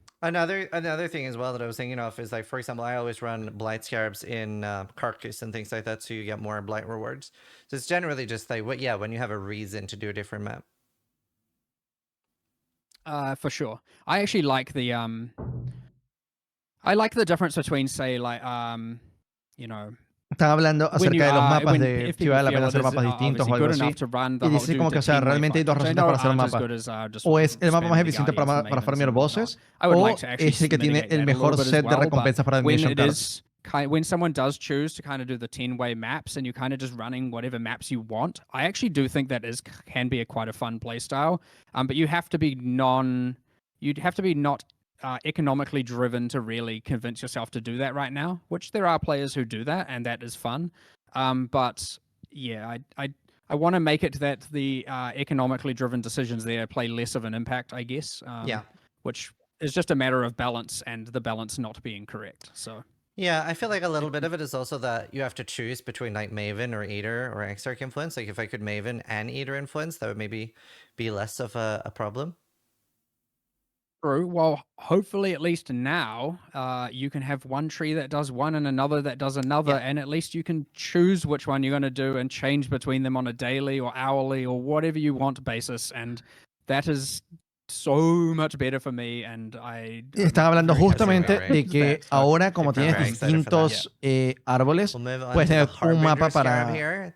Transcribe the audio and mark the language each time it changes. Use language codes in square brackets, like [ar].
[en] Another thing as well that I was thinking of is, like, for example, I always run Blight Scarabs in Carcass and things like that, so you get more Blight rewards. So it's generally just like, when you have a reason to do a different map. For sure. I actually like the I like the difference between, say, like, you know... [es] Están hablando acerca de los mapas de si vale la pena hacer mapas distintos o algo así. Y dice como que, o sea, realmente hay dos razones para hacer mapas. O es el mapa más eficiente para farmear bosses, o es el que tiene el mejor set de recompensas para Divination Cards. [en] When someone does choose to kind of do the 10-way maps and you're kind of just running whatever maps you want, I actually do think that can be quite a fun playstyle. But you have to be not economically driven to really convince yourself to do that right now, which there are players who do that, and that is fun. But yeah, I want to make it that the economically driven decisions there play less of an impact, I guess. Which is just a matter of balance, and the balance not being correct. So yeah, I feel like a little bit of it is also that you have to choose between, like, Maven or Eater or Exarch influence. Like, if I could Maven and Eater influence, that would maybe be less of a problem. True. Well, hopefully, at least now, you can have one tree that does one and another that does another, and at least you can choose which one you're going to do and change between them on a daily or hourly or whatever you want basis, and that is so much better for me, and [es] Están hablando justamente de que ahora, como tienes distintos árboles, puedes tener un mapa para...